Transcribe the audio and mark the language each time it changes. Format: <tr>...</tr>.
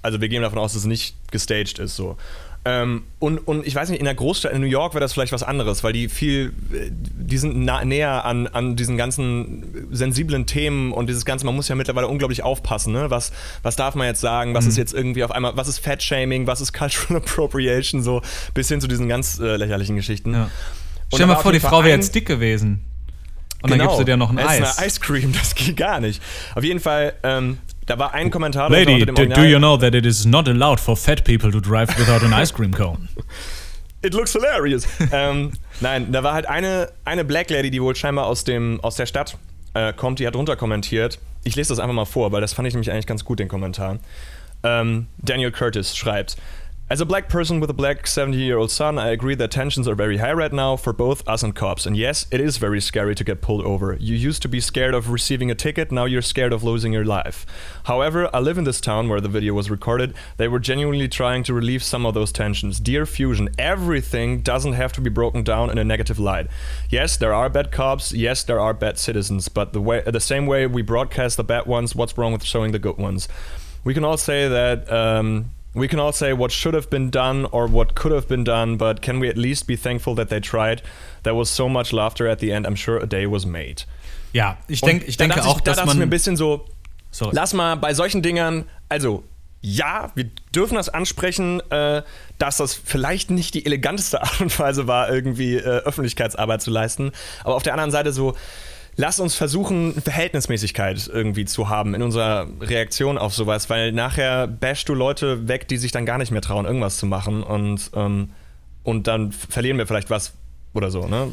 <de>Also wir gehen davon aus, dass es nicht gestaged ist so. Und ich weiß nicht, in der Großstadt, in New York wäre das vielleicht was anderes, weil die sind näher an diesen ganzen sensiblen Themen und dieses Ganze, man muss ja mittlerweile unglaublich aufpassen, ne? Was darf man jetzt sagen, was ist jetzt irgendwie auf einmal, was ist Fatshaming, was ist Cultural Appropriation, so bis hin zu diesen ganz lächerlichen Geschichten. Ja. Stell dir mal vor, die Frau wäre jetzt dick gewesen und genau, dann gibst du dir noch ein Eis. Genau,</de> <en>Ice Cream,</en> <de>das geht gar nicht. Auf jeden Fall, da war ein Kommentar.</de> <en>Lady, do you know that it is not allowed for fat people to drive without an ice cream cone? It looks hilarious.</en> <de>Nein, da war halt eine Black Lady, die wohl scheinbar aus der Stadt kommt, die hat drunter kommentiert. Ich lese das einfach mal vor, weil das fand ich nämlich eigentlich ganz gut, den Kommentar. Daniel Curtis schreibt:</de> <en>As a black person with a black 70-year-old son, I agree that tensions are very high right now for both us and cops. And yes, it is very scary to get pulled over. You used to be scared of receiving a ticket, now you're scared of losing your life. However, I live in this town where the video was recorded. They were genuinely trying to relieve some of those tensions. Dear Fusion, everything doesn't have to be broken down in a negative light. Yes, there are bad cops. Yes, there are bad citizens. But the same way we broadcast the bad ones, what's wrong with showing the good ones? We can all say that... We can all say what should have been done or what could have been done, but can we at least be thankful that they tried? There was so much laughter at the end. I'm sure a day was made.</en> <de>Ja, ich denke, dass man... Mir ein bisschen so, sorry. Lass mal bei solchen Dingern, also ja, wir dürfen das ansprechen, dass das vielleicht nicht die eleganteste Art und Weise war, irgendwie Öffentlichkeitsarbeit zu leisten. Aber auf der anderen Seite so, lass uns versuchen, Verhältnismäßigkeit irgendwie zu haben in unserer Reaktion auf sowas, weil nachher bashst du Leute weg, die sich dann gar nicht mehr trauen, irgendwas zu machen und dann verlieren wir vielleicht was oder so, ne?</de>